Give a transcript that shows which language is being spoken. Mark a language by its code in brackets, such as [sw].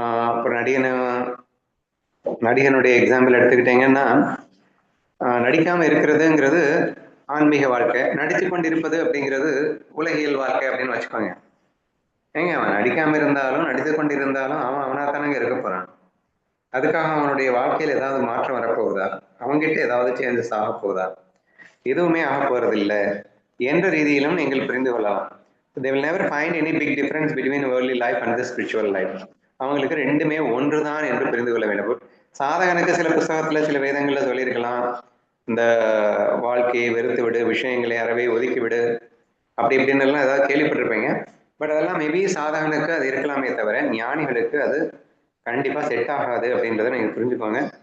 [ta] அப்புறம் நடிகனுடைய எக்ஸாம்பிள் எடுத்துக்கிட்டீங்கன்னா, நடிக்காம இருக்கிறதுங்கிறது ஆன்மீக வாழ்க்கை, நடித்து கொண்டிருப்பது அப்படிங்கிறது உலகியல் வாழ்க்கை அப்படின்னு வச்சுக்கோங்க. ஏங்க அவன் நடிக்காம இருந்தாலும் நடித்து கொண்டிருந்தாலும் அவன் அவனாத்தானங்க இருக்க போறான். அதுக்காக அவனுடைய வாழ்க்கையில் ஏதாவது மாற்றம் வரப்போகுதா? அவங்ககிட்ட ஏதாவது சேஞ்சஸ் ஆக போகுதா? எதுவுமே ஆக போறதில்லை என்ற ரீதியிலும் நீங்கள் புரிந்து கொள்ளலாம். [en] They will never find any big difference between worldly life and the spiritual life. [ta] அவங்களுக்கு ரெண்டுமே ஒன்றுதான் என்று புரிந்து கொள்ள வேண்டும். சாதகனுக்கு சில புத்தகத்துல சில வேதங்கள்ல சொல்லியிருக்கலாம், இந்த வாழ்க்கையை வெறுத்து விடு, விஷயங்களை அறவே ஒதுக்கி விடு, அப்படி இப்படின்னு எல்லாம் ஏதாவது கேள்விப்பட்டிருப்பீங்க. பட் அதெல்லாம் மேபி சாதகனுக்கு அது இருக்கலாமே தவிர ஞானிகளுக்கு அது கண்டிப்பா செட் ஆகாது அப்படின்றத நீங்க புரிஞ்சுக்கோங்க.